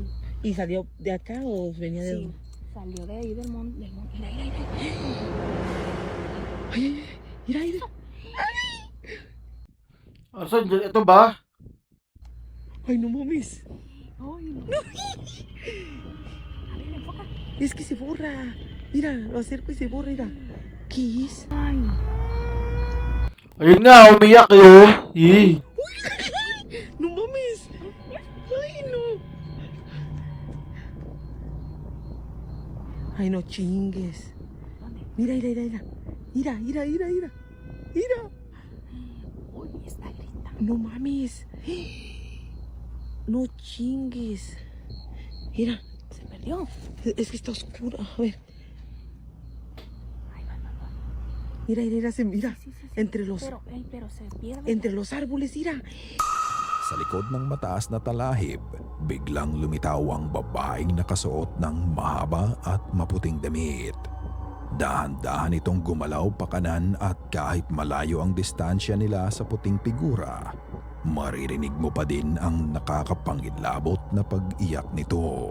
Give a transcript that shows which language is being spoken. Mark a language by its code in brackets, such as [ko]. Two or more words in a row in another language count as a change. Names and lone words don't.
[es] ¿Y salió de acá o venía de Sí, dónde? salió de ahí del monte, mira, mira, mira. Ay, mira, mira. [tl] Asan dyan? Ito ba? [es] Ay, no mames. Ay, no. A ver, enfoca. Es que se borra. Mira, lo acerco y se borra, mira. ¿Qué es? Ay, [tl] Ayun nga, umiyak yun. [es] No mames. Ay, no. Ay, no chingues. Mira, mira, mira, mira. Mira, mira, mira, mira. Mira. uy, está gritando. No mames. No chingues. Mira. Se perdió. Es que está oscura. A ver. Ay, va. Mira, mira, mira. Sí. Entre los Pero se pierde. entre los árboles, mira. [tl] Sa likod ng mataas na talahib, biglang lumitaw ang babaeng nakasuot ng mahaba at maputing damit. Dahan-dahan itong gumalaw pa kanan at kahit malayo ang distansya nila sa puting figura, maririnig mo pa din ang nakakapangilabot na pag-iyak nito.